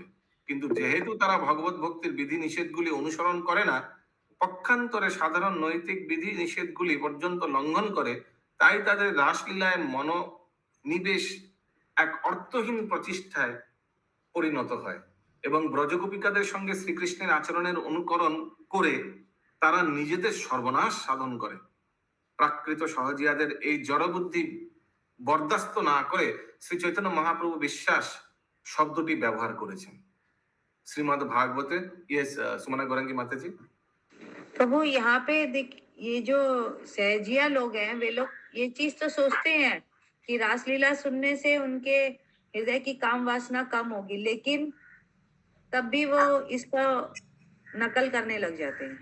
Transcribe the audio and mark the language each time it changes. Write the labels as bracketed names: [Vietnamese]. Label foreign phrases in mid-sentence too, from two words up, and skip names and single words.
[Bangla] কিন্তু যেহেতু তারা ভগবত ভক্তির বিধি নিষেধগুলি অনুসরণ করে না, পক্ষান্তরে সাধারণ নৈতিক বিধি নিষেধগুলি পর্যন্ত লঙ্ঘন করে, তাই তাদের রাসলীলায় মনোনিবেশ এক অর্থহীন প্রচেষ্টায় পরিণত হয় এবং ব্রজগোপিকাদের সঙ্গে শ্রীকৃষ্ণের আচরণের অনুকরণ করে তারা নিজেদের সর্বনাশ সাধন করে। প্রাকৃত সহজিয়াদের এই জড়বুদ্ধি বরদাস্ত না করে শ্রী চৈতন্য মহাপ্রভু বিশ্বাস শব্দটি ব্যবহার করেছেন। [Hindi] श्रीमद् भागवत। यस सुमना गौरंगी माता जी। प्रभु यहाँ पे देख, ये जो सहजिया लोग हैं वे लोग ये चीज तो सोचते हैं कि रासलीला सुनने से उनके हृदय की काम वासना कम होगी, लेकिन तब भी वो इसका नकल करने लग जाते हैं।